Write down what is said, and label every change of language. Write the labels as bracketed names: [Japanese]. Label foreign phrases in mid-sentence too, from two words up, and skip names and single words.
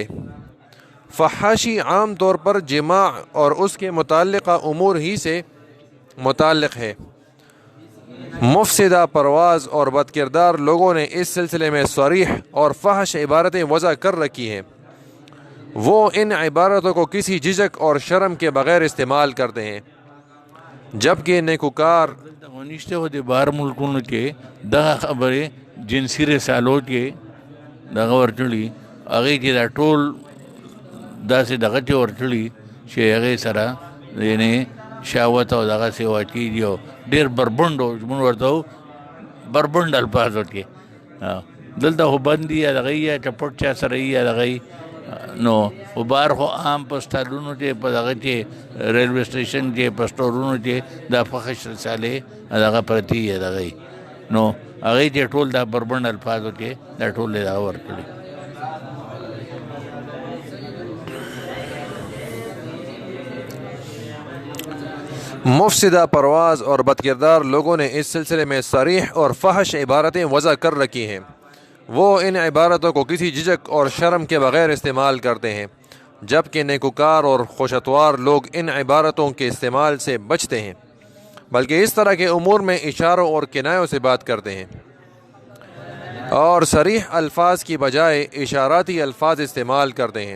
[Urdu] فحاشی عام طور پر جماع اور اس کے متعلقہ امور ہی سے متعلق ہے۔ مفسدہ پرواز اور بدکردار لوگوں نے اس سلسلے میں صریح اور فحش عبارتیں وضع کر رکھی ہیں۔ وہ ان عبارتوں کو کسی جھجک اور شرم کے بغیر استعمال کرتے ہیں، جبکہ نیکوکار [Pashto] ونشته و د بهر ملکونو کې دغه خبرې جنسي رسالو کې دغه ورتړي هغې چې دا ټول داسې دغه چې ورتړي چې هغې سره یعنې شهوت او دغسې واقع دي او ډېر بربنډ مونږ ورته وو بربنډ الفاظو کې دلته خو بند دي یا دغه یا چپټ چا سره یا دغه نو خو بهر خو عام په سټالونو چې په دغه چې [English] railway station [Pashto] چې په سټورونو چې دا فحش رسالې دغه پرتې یا دغه نو هغې چې ټول دا بربنډ الفاظو کې دا ټول یې دغه ورکړي۔ [Urdu] مفسدہ پرواز اور بدکردار لوگوں نے اس سلسلے میں صریح اور فحش عبارتیں وضع کر رکھی ہیں۔ وہ ان عبارتوں کو کسی جھجک اور شرم کے بغیر استعمال کرتے ہیں، جبکہ نیکوکار اور خوشتوار لوگ ان عبارتوں کے استعمال سے بچتے ہیں، بلکہ اس طرح کے امور میں اشاروں اور کنایوں سے بات کرتے ہیں اور صریح الفاظ کی بجائے اشاراتی الفاظ استعمال کرتے ہیں۔